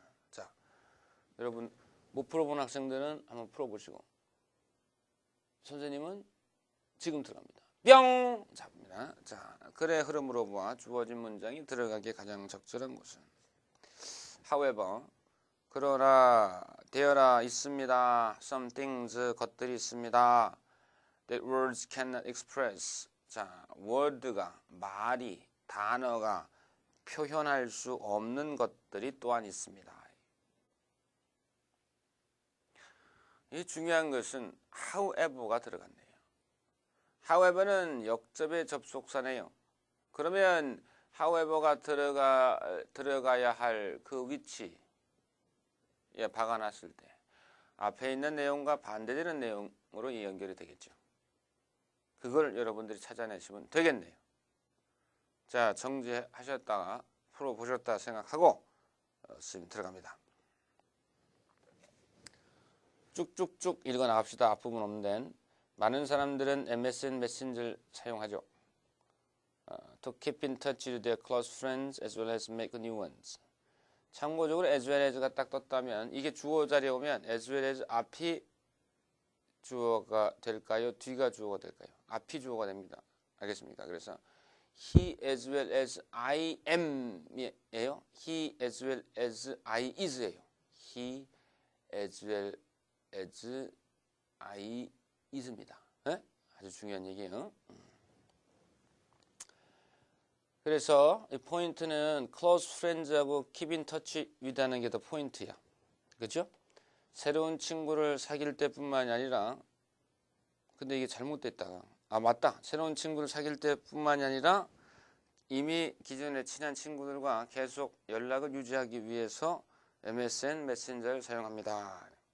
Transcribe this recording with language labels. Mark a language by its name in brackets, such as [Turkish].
[Korean] 자, 여러분 못 풀어본 학생들은 한번 풀어보시고 선생님은 지금 들어갑니다. 뿅! 잡니다. 자, 글의 흐름으로 보아 주어진 문장이 들어가기에 가장 적절한 것은 however, 그러나 되어라 있습니다. [English] some things, [Korean] 것들이 있습니다. [English] that words cannot express. [Korean] 자, word가, 말이, 단어가 표현할 수 없는 것들이 또한 있습니다. 이 중요한 것은 however가 들어갔네요. however는 역접의 접속사네요. 그러면 however가 들어가야 할 그 위치에 박아놨을 때 앞에 있는 내용과 반대되는 내용으로 연결이 되겠죠. 그걸 여러분들이 찾아내시면 되겠네요. 자, 정지하셨다가 풀어보셨다 생각하고 지금 들어갑니다. 쭉쭉쭉 읽어 나갑시다. 앞부분 없는 데는. 많은 사람들은 MSN 메신저를 사용하죠. [English] To keep in touch with their close friends as well as make new ones. [Korean] 참고적으로 as well as가 딱 떴다면 이게 주어 자리에 오면 as well as 앞이 주어가 될까요? 뒤가 주어가 될까요? 앞이 주어가 됩니다. 알겠습니까? 그래서 [English] he as well as I am이에요. he as well as I is예요. he as well as I is입니다. [Korean] 네? 아주 중요한 얘기예요. 그래서 이 포인트는 close friends하고 [English] keep in touch with [Korean] 하는 게 더 포인트야. 그렇죠? 새로운 친구를 사귈 때뿐만이 아니라 근데 이게 잘못됐다. 맞다. 새로운 친구를 사귈 때뿐만이 아니라 이미 기존에 친한 친구들과 계속 연락을 유지하기 위해서 MSN 메신저를 사용합니다.